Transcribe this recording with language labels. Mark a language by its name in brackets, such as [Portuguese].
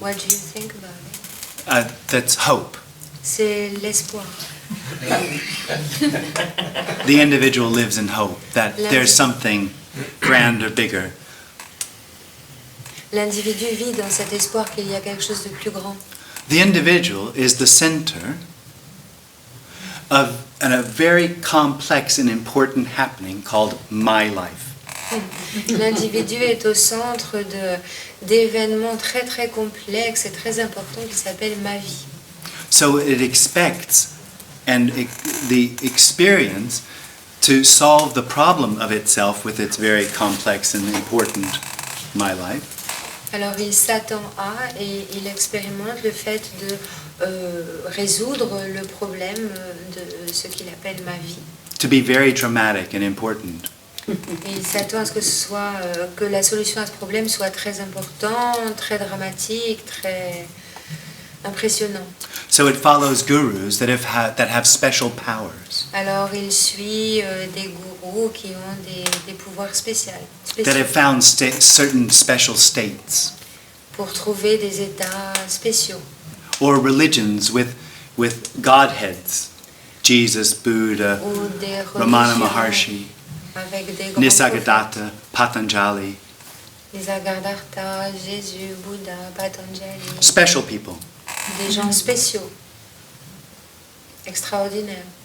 [English] What do you think about it? That's hope. [French] C'est l'espoir. [English] The individual lives in hope that there's something grander, bigger. [French] L'individu vit dans cet espoir qu'il y a quelque chose de plus grand. [English] The individual is the center of a very complex and important happening called my life. [French] L'individu est au centre d'événements très très complexes et très importants qui s'appellent ma vie. [English] So it expects the experience to solve the problem of itself with its very complex and important my life. [French] Alors il s'attend à et il expérimente le fait de résoudre le problème de ce qu'il appelle ma vie. [English] To be very dramatic and important. [French] Et il s'attend à ce que ce soit que la solution à ce problème soit très importante, très dramatique, très impressionnante. [English] So it follows gurus that have special powers. [French] Alors il suit des gourous qui ont des pouvoirs spéciaux. [English] That have found certain special states. [French] Pour trouver des états spéciaux. [English] Or religions with godheads. Jesus, Buddha, [French] Ou des [English] Ramana [French] religions [English] Maharshi, [French] avec des grands [English] Nisargadatta, Patanjali. [French] Nisargadatta, Jésus, Bouddha, Patanjali. [English] Special people. [French] Des gens spéciaux. Extraordinaires.